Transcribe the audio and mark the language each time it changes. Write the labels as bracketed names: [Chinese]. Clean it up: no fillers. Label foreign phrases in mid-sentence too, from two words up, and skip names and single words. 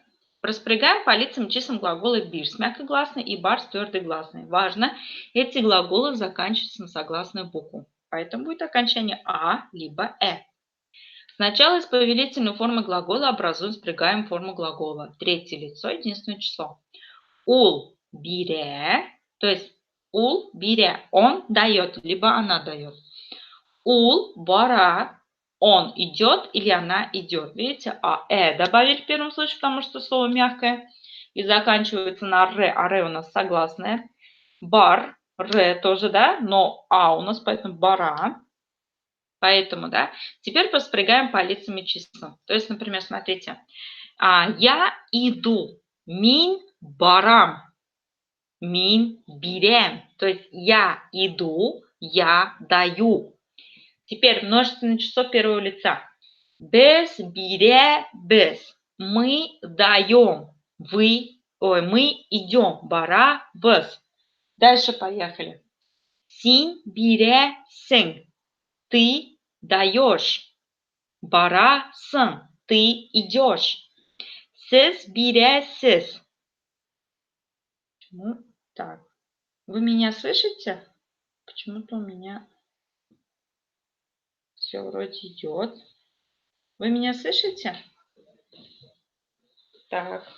[Russian] Распрягаем по лицам и числам глаголы бир с мягкогласной и бар с твердой гласной. Важно, эти глаголы заканчиваются на согласную букву. Поэтому будет окончание либо Сначала из повелительной формы глагола образуем спрягаем форму глагола. Третье лицо, единственное число. [Tatar] Ул бире, [Russian] то есть [Tatar] ул бире, [Russian] он дает, либо она дает. [Tatar] Ул бара, [Russian] он идет или она идет. Видите, добавили в первом случае, потому что слово мягкое. И заканчивается на ре, а ре у нас согласное. Бар, ре тоже, да, но у нас поэтому бара. Поэтому, да, теперь поспрягаем по лицам и числам. То есть, например, смотрите, я иду, [Tatar] мин барам, мин бирем. [Russian] То есть я иду, я даю. Теперь множественное число первого лица. [Tatar] Без бире без. [Russian] Мы даем. Мы идем. [Tatar] Бара без. [Russian] Дальше поехали. [Tatar] Син бире сен. [Russian] Ты даешь. [Tatar] Бара сын. [Russian] Ты идешь. [Tatar] Сез бире сез. [Russian] Так. Вы меня слышите? Почему-то у меня все вроде идет. Вы меня слышите? Так.